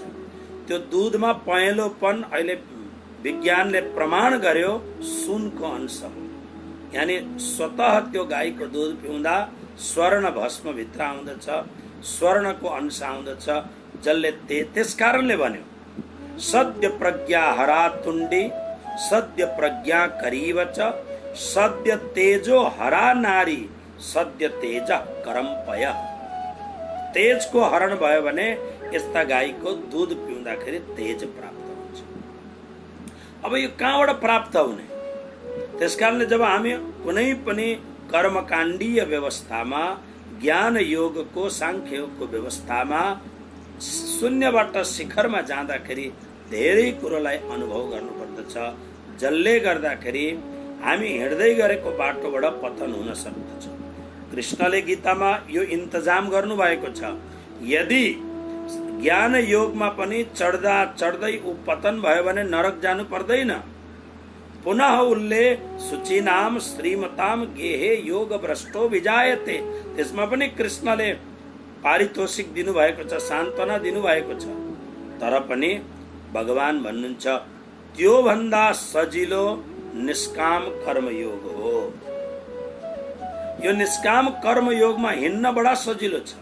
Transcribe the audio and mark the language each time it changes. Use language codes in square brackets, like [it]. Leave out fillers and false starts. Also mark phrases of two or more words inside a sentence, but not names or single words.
[ne] त्यो दूधमा पहेँलोपन अहिले विज्ञानले प्रमाण गर्यो सुनको अंश हो। यानी स्वतः त्यो गाईको दूध पिउँदा स्वर्ण भस्म भित्र आउँदछ, स्वर्णको अंश आउँदछ, जसले त्यस कारणले भन्यो [sa] सद्य प्रज्ञा हरा तुण्डी सद्य प्रज्ञा करीवच सद्य तेजो हरा नारी सद्य तेज करम्पय। [ne] तेजको हरण भयो भने यस्ता गाईको दूध पिउँदाखेरि तेज प्राप्त हुन्छ। अब यो कहाँबाट प्राप्त हुने? त्यसकारणले जब हामी कुनै पनि कर्मकाण्डीय व्यवस्थामा, ज्ञान योगको, सांख्य योगको व्यवस्थामा शून्यबाट शिखरमा जाँदाखेरि धेरै कुरोलाई अनुभव गर्नुपर्दछ, जसले गर्दाखेरि हामी हिँड्दै गरेको बाटोबाट पतन हुन सक्दछ। कृष्णले गीतामा यो इन्तजाम गर्नुभएको छ। यदि ज्ञान योगमा पनि चढ्दा चढ्दै ऊ पतन भयो भने नरक जानु पर्दैन। [sa] पुनः उनले शुचिनाम श्रीमताम गेहे योग भ्रष्टो विजायते, [ne] त्यसमा पनि कृष्णले पारितोषिक दिनुभएको छ, सान्त्वना दिनुभएको छ। तर पनि भगवान भन्नुहुन्छ त्यो भन्दा सजिलो निष्काम कर्मयोग हो। यो निष्काम कर्मयोगमा हिँड्न बडा सजिलो छ।